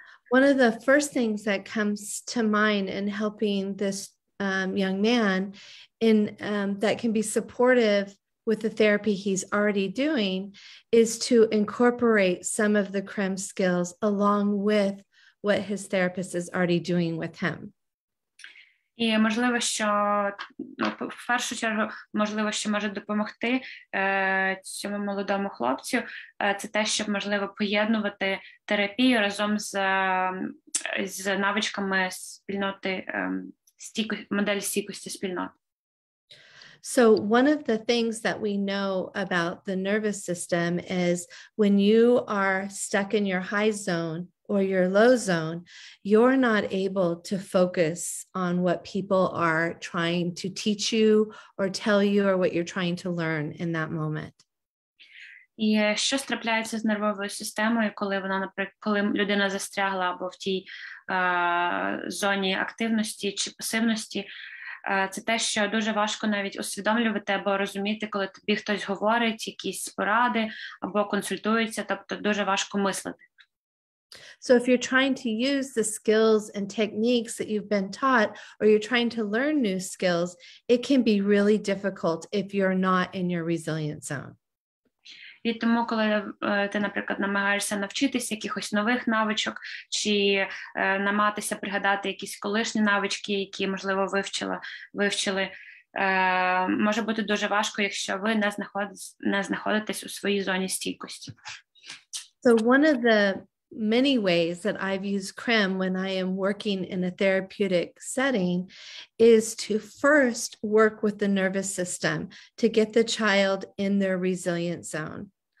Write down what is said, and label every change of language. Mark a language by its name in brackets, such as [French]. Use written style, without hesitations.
[English] One of the first things that comes to mind in helping this young man in that can be supportive with the therapy he's already doing is to incorporate some of the CREM skills along with what his therapist is already doing with him. [Ukrainian] І можливо, що в першу чергу, можливо, що може допомогти цьому молодому хлопцю, це те, щоб можливо поєднувати терапію разом з навичками спільноти, модель стійкості спільноти. [English] So one of the things that we know about the nervous system is when you are stuck in your high zone or your low zone, you're not able to focus on what people are trying to teach you or tell you or what you're trying to learn in that moment. [Ukrainian] І що трапляється з нервовою системою, коли вона, наприклад, коли людина застрягла або в тій зоні активності чи пасивності, це те, що дуже важко навіть усвідомлювати або розуміти, коли тобі хтось говорить якісь поради або консультується, тобто дуже важко мислити. [English] So if you're trying to use the skills and techniques that you've been taught, or you're trying to learn new skills, it can be really difficult if you're not in your resilient zone. [Ukrainian] І тому, коли ти, наприклад, намагаєшся навчитися якихось нових навичок, чи намагатися пригадати якісь колишні навички, які, можливо, вивчили, може бути дуже важко, якщо ви не знаходитесь у своїй зоні стійкості. [English] So one of the many ways that I've used CREM when I am working in a therapeutic setting is to first work with the nervous system to get the child in their resilient zone.